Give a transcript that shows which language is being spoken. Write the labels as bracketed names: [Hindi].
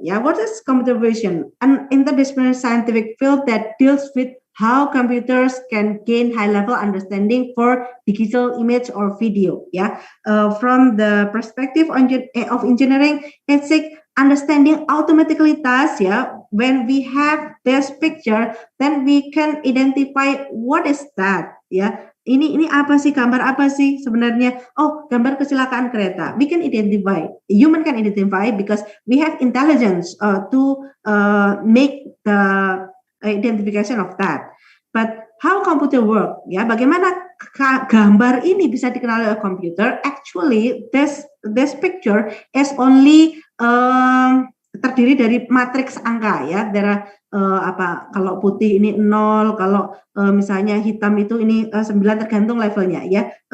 [English] Yeah, what is computer vision? An interdisciplinary scientific field that deals with how computers can gain high-level understanding for digital image or video. Yeah, from the perspective of engineering, it's like understanding automatically tasks. Yeah, when we have this picture, then we can identify what is that. [Indonesian] Yeah, ini apa sih, gambar apa sih sebenarnya? Oh, gambar kecelakaan kereta. [English] We can identify. Human can identify because we have intelligence to make the identification of that. But how computer work? [Indonesian] Ya, bagaimana gambar ini bisa dikenali oleh komputer? [English] Actually, this picture is only [Indonesian] terdiri dari matriks angka [English] ya. [Indonesian] There apa, kalau putih ini 0, kalau misalnya hitam itu ini 9, tergantung levelnya ya.